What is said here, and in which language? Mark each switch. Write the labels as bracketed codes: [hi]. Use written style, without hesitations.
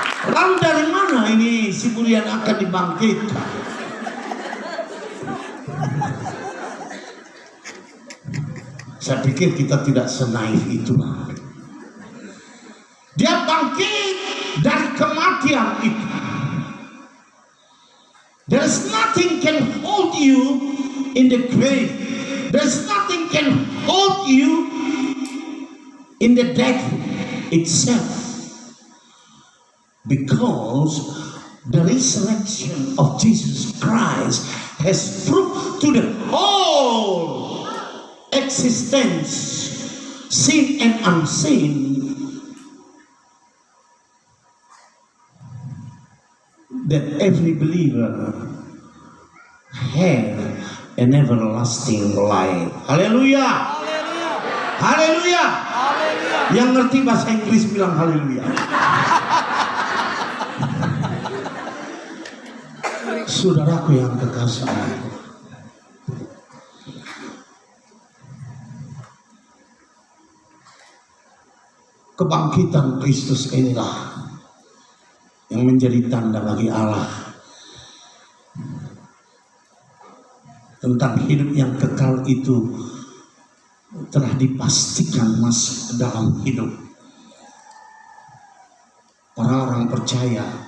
[id] Lalu dari mana ini si bulian akan dibangkitkan? Saya pikir kita tidak senaif itu. Dia bangkit dari kematian itu. [en] There's nothing can hold you in the grave. There's nothing can hold you in the death itself. Because the resurrection of Jesus Christ has proved to the whole existence, seen and unseen, that every believer had an everlasting life. [id] Haleluya. Haleluya. Yang ngerti bahasa Inggris bilang haleluya. Saudaraku yang kekasih, kebangkitan Kristus inilah yang menjadi tanda bagi Allah tentang hidup yang kekal itu telah dipastikan masuk ke dalam hidup orang-orang percaya.